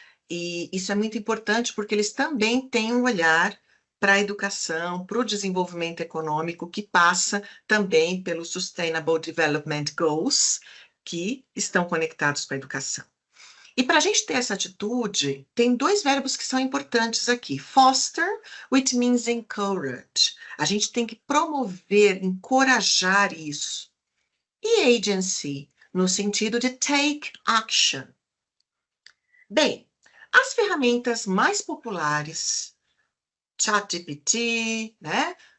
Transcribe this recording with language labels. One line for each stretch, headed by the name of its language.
Portuguese: E isso é muito importante porque eles também têm um olhar para a educação, para o desenvolvimento econômico, que passa também pelos Sustainable Development Goals, que estão conectados com a educação. E para a gente ter essa atitude, tem dois verbos que são importantes aqui.
English: Foster, which means encourage.
Portuguese: A gente tem que promover, encorajar isso. E agency, no sentido de
English: take action.
Portuguese: Bem, as ferramentas mais populares, ChatGPT, né?